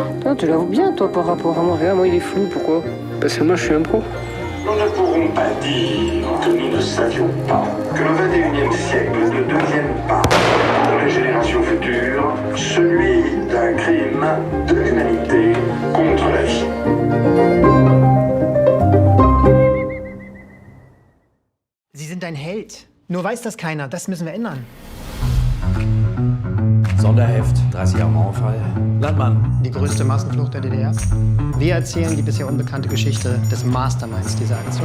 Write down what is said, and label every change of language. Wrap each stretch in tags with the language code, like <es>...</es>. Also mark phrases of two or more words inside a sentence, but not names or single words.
<fr>Toi, tu l'avais bien, toi, par rapport à moi. Regarde, moi, il est flou, pourquoi? Parce que moi, je suis un pro. Nous ne pourrons pas dire que nous ne savions pas que le 21e siècle ne devienne pas, pour les générations futures, celui d'un crime de l'humanité contre la vie.</fr> <de>Sie sind ein Held. Nur weiß das keiner. Das müssen wir ändern. Sonderheft, 30 Jahre Mauerfall. Landmann. Die größte Massenflucht der DDR. Wir erzählen die bisher unbekannte Geschichte des Masterminds dieser Aktion.</de>